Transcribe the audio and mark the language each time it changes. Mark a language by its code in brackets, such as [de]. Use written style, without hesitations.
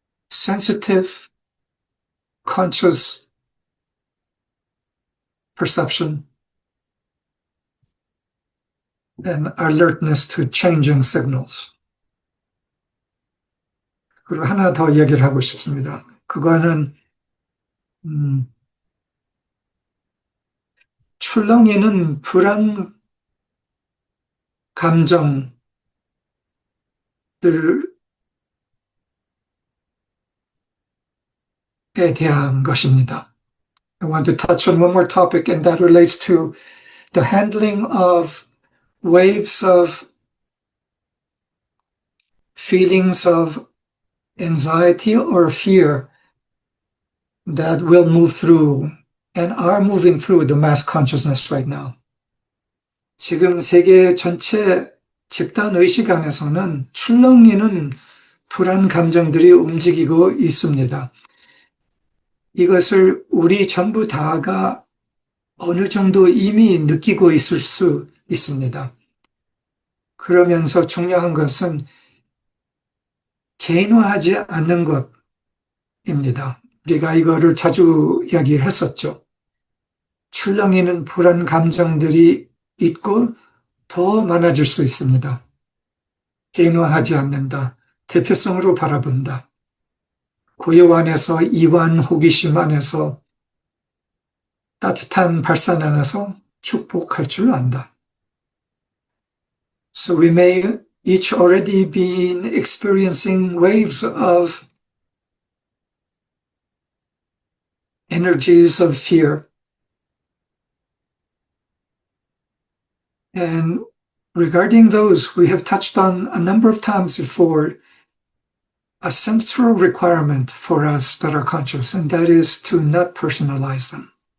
[en] sensitive, conscious perception, and alertness to changing signals. [ko] 그리고 하나 더 얘기를 하고 싶습니다. 그거는 출렁이는 불안 감정들에 대한 것입니다. [en] I want to touch on one more topic, and that relates to the handling of waves of feelings of anxiety or fear that will move through and are moving through the mass consciousness right now. [ko] 지금 세계 전체 집단 의식 안에서는 출렁이는 불안 감정들이 움직이고 있습니다. 이것을 우리 전부 다가 어느 정도 이미 느끼고 있을 수 있습니다. 그러면서 중요한 것은 개인화하지 않는 것입니다. 우리가 이거를 자주 이야기를 했었죠. 출렁이는 불안 감정들이 있고 더 많아질 수 있습니다. 개인화하지 않는다. 대표성으로 바라본다. 고요 안에서 이완 호기심 안에서 따뜻한 발산 안에서 축복할 줄 안다. [en] So we may each already be experiencing waves of energies of fear. And regarding those, we have touched on a number of times before a central requirement for us that are conscious, and that is to not personalize them.